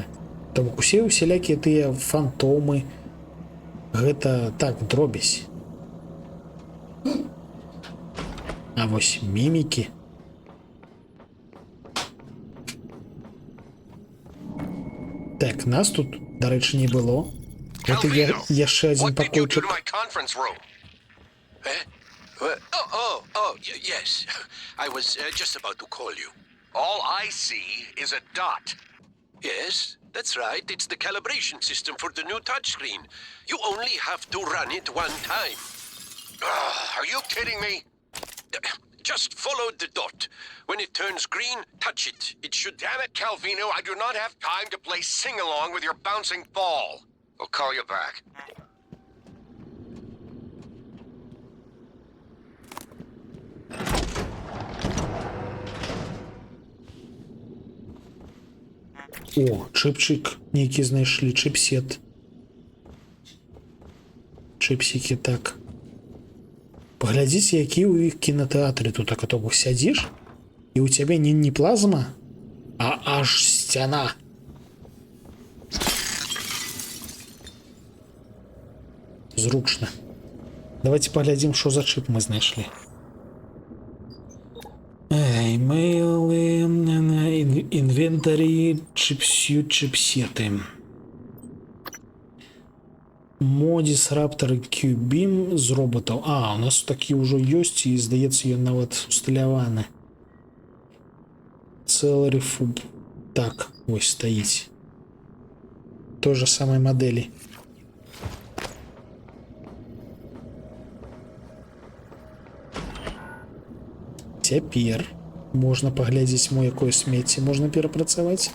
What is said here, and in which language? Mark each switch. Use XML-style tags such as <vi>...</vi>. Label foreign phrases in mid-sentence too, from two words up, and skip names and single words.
<be>То бок усе усялякія тыя фантомы гэта так дробязь. А вось мімікі. Так, нас тут, дарэчы, не было. Гэта яшчэ адзін пакойчык.</be> <en>Yes. I was just about to call you. All I see is a dot. Yes, that's right. It's the calibration system for the new touchscreen. You only have to run it one time. Are you kidding me? Just follow the dot. When it turns green, touch it. It should... Damn it, Calvino, I do not have time to play sing-along with your bouncing ball. I'll call you back.</en> <be>О, чыпчык нейкі знайшлі, чыпсет. Чыпсікі, так. Паглядзіце, які ў іх кінатэатры тут, а то сядзіш, і ў цябе не плазма, а аж сцяна. Зручна. Давайте паглядзім, што за чып мы знайшлі.</be> <en>Email, inventory, чипсеты.</en> <be>Modis Raptor Q-Beam з роботаў. А, у нас такі ўжо ёсць, і, здаецца, ён нават усталяваны. Celery Fub. Так, ось стаіць. Той же самай мадэлі. Цяпер можна паглядзець, мо якое смецце можна перапрацаваць.</be>